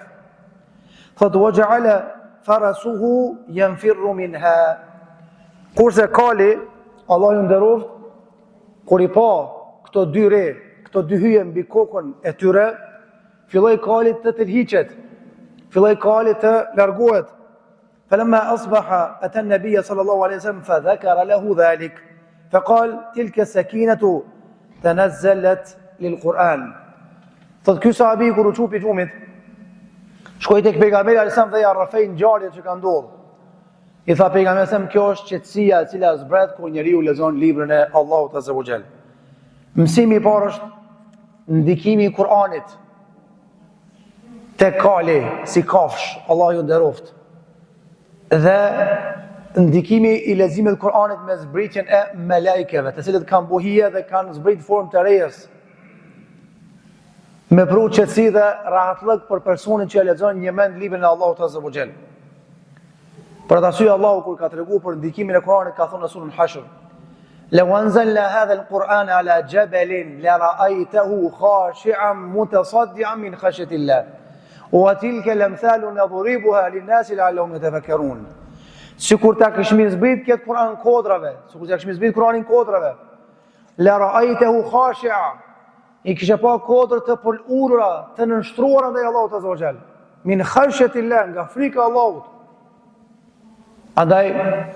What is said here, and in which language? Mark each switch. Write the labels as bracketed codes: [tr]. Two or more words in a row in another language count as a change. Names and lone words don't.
[ar] Thot, وجعل فرسه ينفر منها. [sq] Kurse kali, Allah ju nderoft, kur i pa këto dy re, këto dy hyje mbi kokën e tyre, filloi kali të tërhiqet, filloi kali të largohet. [ar] فلما أصبح أتى النبي صلى الله عليه وسلم فذكر له ذلك فقال تلك السكينة تنزلت للقرآن. [sq] Thot ky sahabi kur u çupi xhumit, shkoi tek pejgamberi [ar] عليه السلام [sq] dhe ja rrafoi ngjarjen që ka ndodhur. I tha pejgamberi se kjo është qetësia e cila zbret kur njeriu lexon librin e Allahut [ar] عز وجل. [sq] Mësimi i parë është ndikimi i Kur'anit te kali si kafsh, Allah ju nderoft. Dhe ndikimi i leximit të Kur'anit me zbritjen e melekëve, të cilët kanë buhije dhe kanë zbrit formë të rejes. Me pru qetësi dhe rahatllëk për personin që e lexon një mend librin e Allahut [ar] عز وجل. [sq] Për atë arsye Allahu kur ka treguar për ndikimin e Kur'anit ka thënë në surën Hashr: [ar] "لو أنزلنا هذا القرآن على جبل لرأيته خاشعا متصدعا من خشية الله." وَتِلْكَ الْأَمْثَالُ نَضْرِبُهَا لِلنَّاسِ لَعَلَّهُمْ يَتَفَكَّرُونَ. [sq] Sikur ta kishmi zbrit këtë Kur'an kodrave, sikur ta kishmi zbrit Kur'anin kodrave, [ar] لرأيته خاشعا, [sq] i kishe pa kodrë të pëlurura, të nënshtruara ndaj Allahut [ar] عز وجل, من خشية الله, [sq] nga frika e Allahut.